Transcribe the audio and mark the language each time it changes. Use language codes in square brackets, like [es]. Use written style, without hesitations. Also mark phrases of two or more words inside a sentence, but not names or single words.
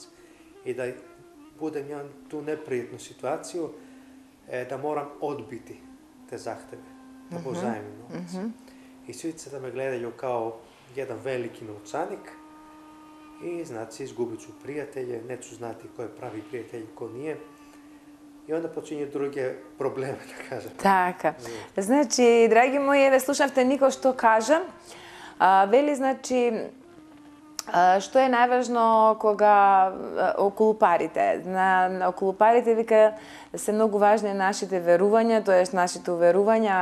[sr] I da budem ja tu neprijetnu situaciju da moram odbiti te zahteve, da pozajmim novac. I svi se da me gledaju kao jedan veliki novčanik i znači izgubit ću prijatelje, neću znati ko je pravi prijatelj i ko nije. I onda počinju druge probleme, da kažem. [mk] Така. Значи, драги мои, еве слушавте Нико што кажа. Вели, значи, што е најважно кога околу парите. Околу парите, вика, се многу важни нашите верувања, тоест нашите уверувања.